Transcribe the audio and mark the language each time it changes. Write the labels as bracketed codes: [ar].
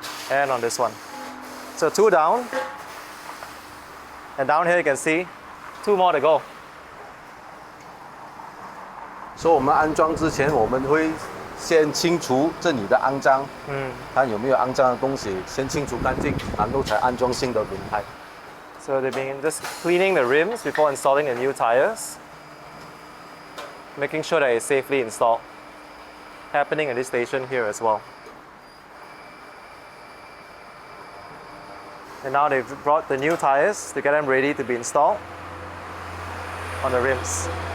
[en] And on this one. So 2 down. And down here you can see 2 more to go. [zh] 所以我们安装之前，我们会先清除这里的肮脏，看有没有肮脏的东西，先清除干净，然后才安装新的轮胎。 [en] So they've been just cleaning the rims before installing the new tires, making sure that it's safely installed. Happening at this station here as well. And now they've brought the new tires to get them ready to be installed on the rims.